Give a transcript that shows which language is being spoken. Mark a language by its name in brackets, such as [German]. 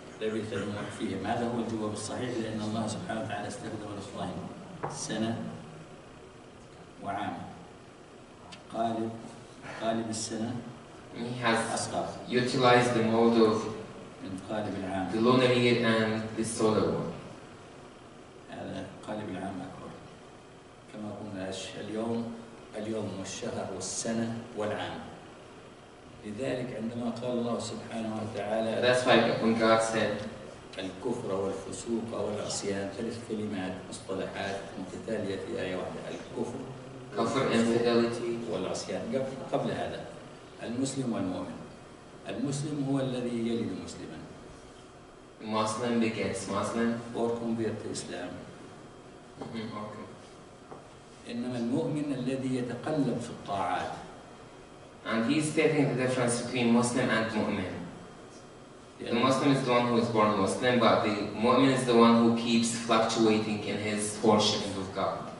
[Arabic] لبث نوح فيهم. هذا هو الجواب الصحيح لأن الله سبحانه وتعالى استخدم الإصلاحين سنة وعام قالب السنة. [English] He has utilized the mode of the lunar year and the solar one. [Arabic] هذا قالب العام أكبر. كما قلنا اليوم والشهر والسنة والعام. لذلك عندما قال الله سبحانه وتعالى [English] That's why when God said [Arabic] الكفر والفسوق والعصيان ثلاث كلمات مصطلحات متتالية في آية واحدة الكفر كفر [English] infidelity [Arabic] والعصيان قبل هذا المسلم والمؤمن المسلم هو الذي يلد مسلما [English] Muslim begets Muslim or convert to Islam. Okay. [Arabic] إنما المؤمن الذي يتقلب في الطاعات. [English] And he's stating the difference between Muslim and mu'min. The Muslim is the one who is born Muslim, but the mu'min is the one who keeps fluctuating in his worship of God.